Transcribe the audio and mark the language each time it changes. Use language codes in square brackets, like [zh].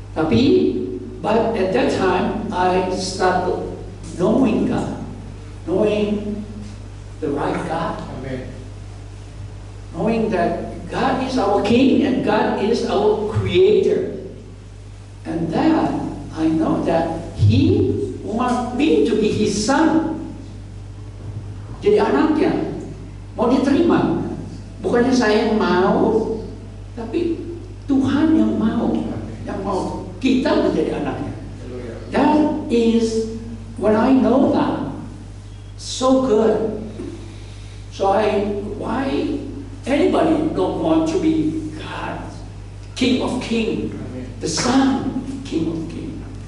[en] But at that time, I started knowing God, knowing the right God. Amen. Knowing that God is our King and God is our Creator. And then I know that He wants me to be His son. [id] Jadi anaknya, mau diterima. Bukannya saya yang mau, tapi Tuhan yang mau kita menjadi anaknya. [en] That is, when I know that, so good. So why anybody don't want to be God, King of Kings, the Son, King of Kings.